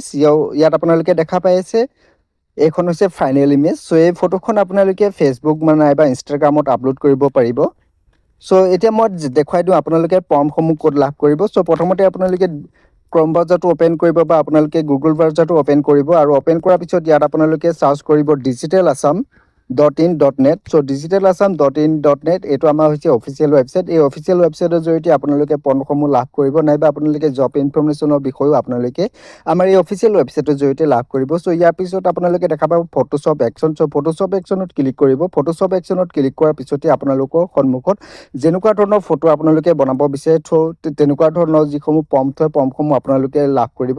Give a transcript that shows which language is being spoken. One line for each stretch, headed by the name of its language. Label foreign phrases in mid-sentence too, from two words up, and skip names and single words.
Assamese: ইয়াত আপোনালোকে দেখা পাই আছে এইখন হৈছে
English: final image.
Assamese: চ' এই ফটোখন আপোনালোকে ফেচবুক নাইবা ইনষ্টাগ্ৰামত আপলোড কৰিব পাৰিব। চ' এতিয়া মই দেখুৱাই দিওঁ আপোনালোকে প্ৰম্পটসমূহ ক'ত লাভ কৰিব। চ' প্ৰথমতে আপোনালোকে ক্ৰম ব্ৰাউজাৰটো অ'পেন কৰিব বা আপোনালোকে গুগল ব্ৰাউজাৰটো অ'পেন কৰিব আৰু অ'পেন কৰাৰ পিছত ইয়াত আপোনালোকে চাৰ্চ কৰিব digitalassam.in.net। চ' digitalassam.in.net এইটো আমাৰ হৈছে
English: official website.
Assamese: এই
English: official website
Assamese: জৰিয়তে আপোনালোকে প্ৰম্পটসমূহ লাভ কৰিব নাইবা আপোনালোকে
English: job information
Assamese: বিষয়েও আপোনালোকে আমাৰ এই
English: official website
Assamese: জৰিয়তে লাভ কৰিব। চ' ইয়াৰ পিছত আপোনালোকে দেখা পাব ফটোশ্বপ একশ্যন। চ' ফটোশ্বপ একশ্যনত ক্লিক কৰিব। ফটোশ্বপ একশ্যনত ক্লিক কৰাৰ পিছতে আপোনালোকৰ সন্মুখত যেনেকুৱা ধৰণৰ ফটো আপোনালোকে বনাব বিচাৰে তেনেকুৱা ধৰণৰ যিসমূহ প্ৰম্পট হয় প্ৰম্পটসমূহ আপোনালোকে লাভ কৰিব।